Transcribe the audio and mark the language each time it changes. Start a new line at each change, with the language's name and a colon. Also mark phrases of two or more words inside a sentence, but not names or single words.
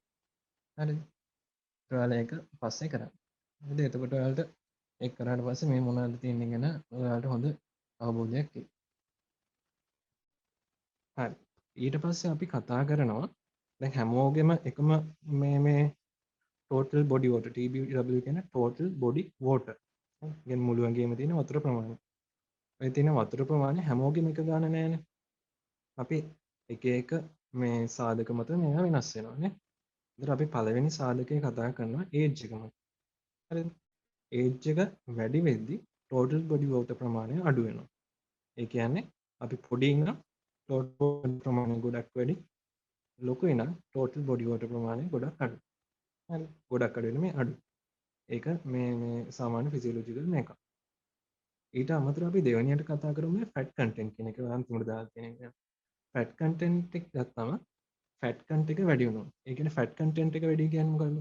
Sinhala: හරිද? ඔයාලා ඒක පස්සේ කරන්න. හරිද? එතකොට ඔයාලට ඒක කරාට පස්සේ මේ මොනවද තියෙන්නේ ගැන ඔයාලට හොඳ අවබෝධයක් එයි. හරි. ඊට පස්සේ අපි කතා කරනවා දැන් හැමෝගෙම එකම මේ
English: total body water TBW
Sinhala: කියන
English: total body water.
Sinhala: කියන්නේ මුළු ඇඟේම තියෙන වතුර ප්‍රමාණය. ඔය තියෙන වතුර ප්‍රමාණය හැමෝගෙම එක ගාන නෑනේ. අපි එක එක මේ සාධක මත මේවා වෙනස් වෙනවා නේ. ඒතර අපි පළවෙනි සාධකය කතා කරනවා ඒජ් එක මත. හරිද? ඒජ් එක වැඩි වෙද්දී
English: total body water
Sinhala: ප්‍රමාණය අඩු වෙනවා. ඒ කියන්නේ අපි පොඩි නම්
English: total body
Sinhala: ප්‍රමාණය ගොඩක් වැඩි. ලොකුයි නම්
English: total body water
Sinhala: ප්‍රමාණය ගොඩක් අඩුයි. හරි. ගොඩක් අඩු වෙන මේ අඩු. ඒක මේ සාමාන්‍ය ෆිසියොලොජිකල් මේකක්. ඊට අමතරව අපි දෙවෙනියට කතා කරමු මේ
English: fat content
Sinhala: කියන එක අන්තිමට දාලා තියෙන එක.
English: fat content
Sinhala: එක ගත්තම
English: fat cont
Sinhala: එක වැඩි වෙනවා. ඒ කියන්නේ
English: fat content
Sinhala: එක වැඩි කියන්නේ මොකද්ද?